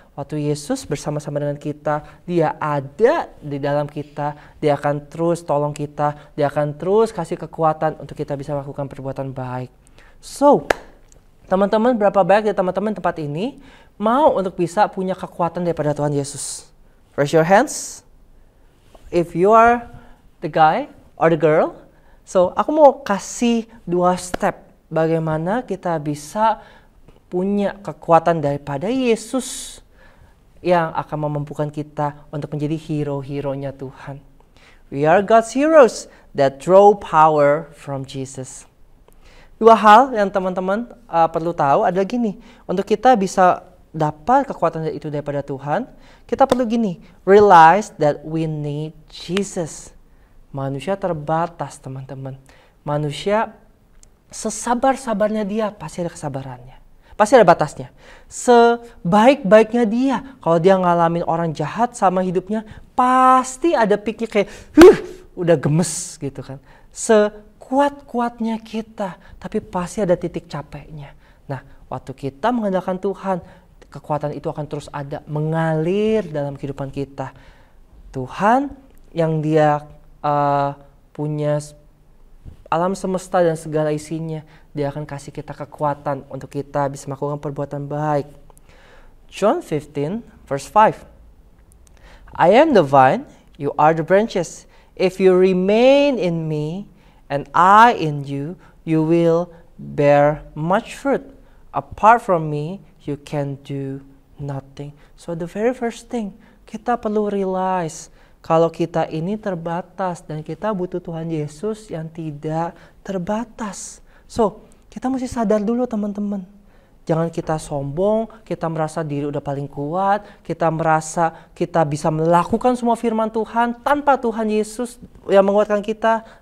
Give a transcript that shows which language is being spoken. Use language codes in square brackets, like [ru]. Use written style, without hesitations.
[id] Waktu Yesus bersama-sama dengan kita, Dia ada di dalam kita. Dia akan terus tolong kita. Dia akan terus kasih kekuatan untuk kita bisa melakukan perbuatan baik. So, teman-teman, berapa banyak dari teman-teman tempat ini mau untuk bisa punya kekuatan daripada Tuhan Yesus? [en] Raise your hands. If you are the guy or the girl. [id] So, aku mau kasih 2 step bagaimana kita bisa punya kekuatan daripada Yesus yang akan memampukan kita untuk menjadi hero-hero-nya Tuhan. [en] We are God's heroes that draw power from Jesus. [id] 2 hal yang teman-teman perlu tahu adalah gini. Untuk kita bisa dapat kekuatan itu daripada Tuhan, kita perlu gini. [en] Realize that we need Jesus. [id] Manusia terbatas, teman-teman. Manusia sesabar-sabarnya Dia pasti ada kesabarannya. Pasti ada batasnya. Sebaik-baiknya Dia, kalau Dia ngalamin orang jahat sama hidupnya, pasti ada pikir kayak, udah gemes gitu kan. Sekuat-kuatnya kita, tapi pasti ada titik capeknya. Nah, waktu kita mengandalkan Tuhan, kekuatan itu akan terus ada, mengalir dalam kehidupan kita. Tuhan yang Dia punya alam semesta dan segala isinya, Dia akan kasih kita kekuatan untuk kita bisa melakukan perbuatan baik. [en] John 15 verse 5. I am the vine, you are the branches. If you remain in me and I in you, you will bear much fruit. Apart from me, you can do nothing. So the very first thing, [id] kita perlu realize kalau kita ini terbatas dan kita butuh Tuhan Yesus yang tidak terbatas. So, kita mesti sadar dulu teman-teman. Jangan kita sombong, kita merasa diri udah paling kuat, kita merasa kita bisa melakukan semua firman Tuhan tanpa Tuhan Yesus yang menguatkan kita.